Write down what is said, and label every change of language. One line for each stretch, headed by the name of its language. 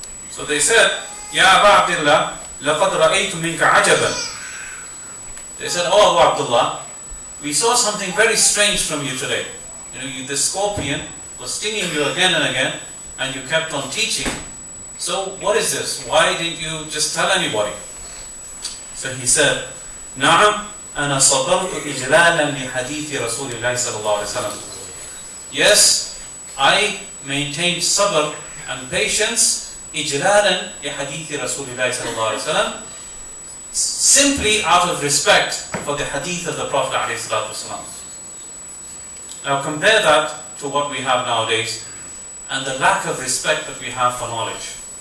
English: So they said, Ya Aba Abdullah,
Arabic: لَقَدْ رَأَيْتُ مِنْكَ عَجَبًا.
English: They said, Oh Abu Abdullah, we saw something very strange from you today. You know, the scorpion was stinging you again and again, and you kept on teaching. So what is this? Why didn't you just tell anybody? So he said,
Arabic: نعم أنا صبرت إجلالا لحديث رسول الله صلى الله عليه وسلم.
English: Yes, I maintained sabr and patience
Arabic: إجلالا لحديث رسول الله صلى الله عليه وسلم,
English: simply out of respect for the hadith of the Prophet عليه الصلاة والسلام. Now compare that to what we have nowadays and the lack of respect that we have for knowledge.